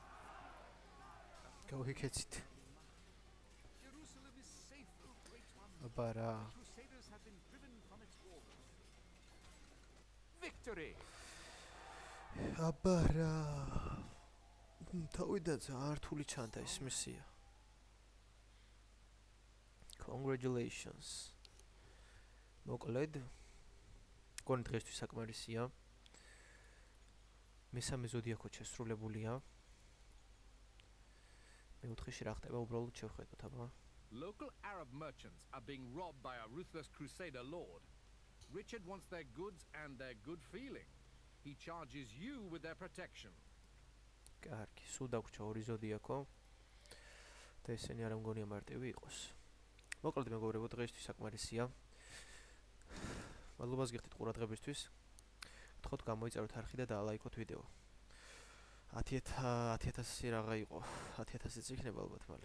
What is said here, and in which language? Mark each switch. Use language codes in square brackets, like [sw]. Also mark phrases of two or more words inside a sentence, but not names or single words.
[ka] გავიქეცით. [en] Jerusalem is safe, O Great One. [ka] აბა რა. [en] The Crusaders have been driven from its walls. Victory! [ka] აბა რა. თავიდან ძალიან რთული ჩანდა ეს მისია. [en] Congratulations. [ka] მოკლედ, გონი დღესთვის საკმარისია. მესამე ზოდიაქო შესრულებულია. მეოთხეში რა ხდება უბრალოდ შევხედოთ, აბა. [en] Local Arab merchants are being robbed by a ruthless crusader lord. Richard wants their goods and their good feeling. He charges you with their protection. [ka] კარგი, სულ დაგვრჩა ორი ზოდიაქო. და ესენი არ მგონია მარტივი იყოს. მოკლედ მეგობრებო, დღესთვის საკმარისია. მადლობას გიხდით ყურადღებისთვის. გთხოვთ გამოიწეროთ არხი და დაალაიქოთ ვიდეო. 10,000 რაღა იყო. 10,000-იც იქნება ალბათ მალე.